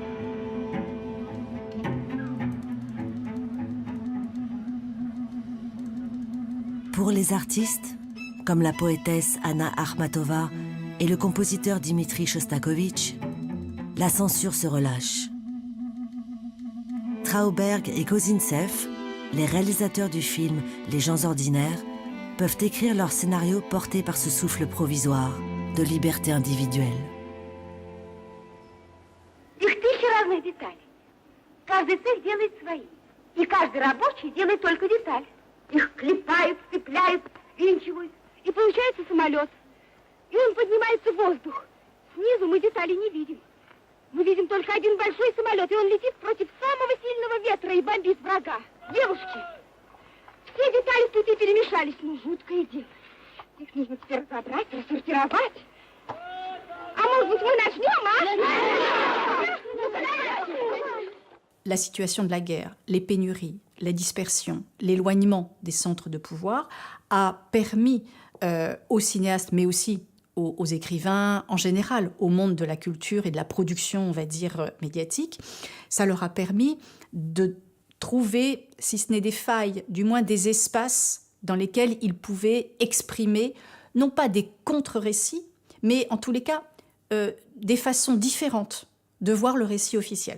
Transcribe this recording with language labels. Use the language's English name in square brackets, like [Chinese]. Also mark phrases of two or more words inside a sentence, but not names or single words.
[French] Pour les artistes, comme la poétesse Anna Akhmatova et le compositeur Dmitri Shostakovich, la censure se relâche. Trauberg et Kozintsev, les réalisateurs du film Les gens ordinaires, peuvent écrire leur scénario porté par ce souffle provisoire de liberté individuelle. [Russian] Их тысячи разных деталей. Каждый цех делает свои. И каждый рабочий делает только деталь. Их клепают, цепляют, винчивают. И получается самолет. И он поднимается в воздух. Снизу мы детали не видим. Мы видим только один большой самолет, и он летит против самого сильного ветра и бомбит врага. Девушки, все детали тут и перемешались. Ну, жуткое дело. Их нужно теперь разобрать, рассортировать. А может быть, мы начнем, а? [French] La situation de la guerre, les pénuries, la dispersion, l'éloignement des centres de pouvoir a permis aux cinéastes, mais aussi aux écrivains en général, au monde de la culture et de la production, on va dire, médiatique, ça leur a permis de trouver, si ce n'est des failles, du moins des espaces dans lesquels ils pouvaient exprimer, non pas des contre-récits, mais en tous les cas, des façons différentes de voir le récit officiel.